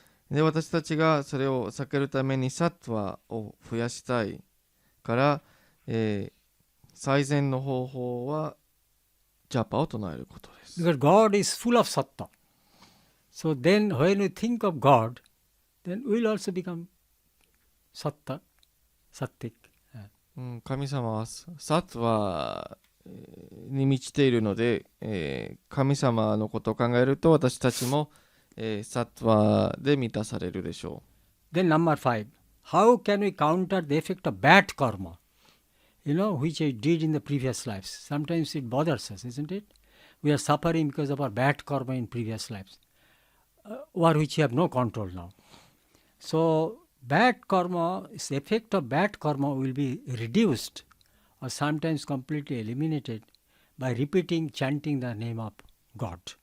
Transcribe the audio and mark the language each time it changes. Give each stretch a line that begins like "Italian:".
Japanese: で、私たちがそれを避けるためにサットワを増やしたいから、最善の方法はジャパを唱えることです。
English: Because God is full of sattva. So then when we think of God, then we will also become sattva, sattik.
Japanese: 神様はサットワに満ちているので、神様のことを考えると私たちも、サットワで満たされるでしょ
English: う。Then number 5, how can we counter the effect of bad karma? Which I did in the previous lives. Sometimes it bothers us, isn't it? We are suffering because of our bad karma in previous lives, over which we have no control now. So bad karma, the effect of bad karma will be reduced or sometimes completely eliminated by repeating, chanting the name of God.